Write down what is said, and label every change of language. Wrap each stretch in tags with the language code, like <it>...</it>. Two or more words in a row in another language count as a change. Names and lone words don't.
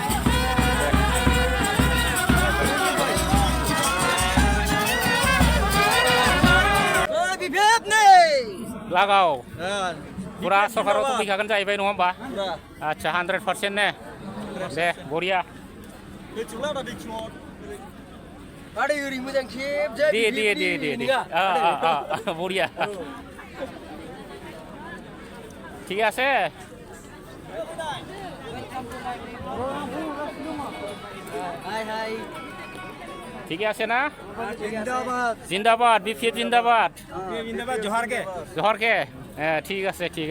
<brx>लागाव फुरा सरकाराव फैखागोन जाहैबाय नङा होमबा आदसा 100% ने दे बरिया दे बरिया</brx> <bn>ঠিক আছে ঠিকই আছে না জিন্দাবাদ বিপিএফ জিন্দাবাদ জোহারকে হ্যাঁ ঠিক আছে</bn>